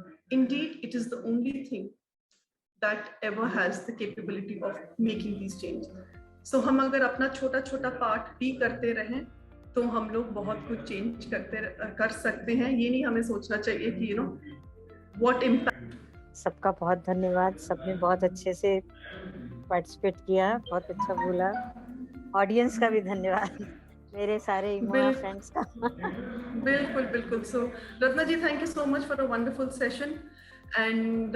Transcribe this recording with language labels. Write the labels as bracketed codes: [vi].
[en] Indeed, it is the only thing that ever has the capability of making these changes. [hi] So हम अगर अपना छोटा part भी करते रहें तो हम लोग बहुत कुछ चेंज कर सकते हैं. ये नहीं हमें सोचना चाहिए कि [en] what impact. [hi] सबका बहुत धन्यवाद. सबने बहुत अच्छे से पार्टिसिपेट किया, बहुत अच्छा बोला. ऑडियंस का भी धन्यवाद, मेरे सारे फ्रेंड्स का. बिल्कुल. [en] So Ratna ji, thank you so much for a wonderful session, and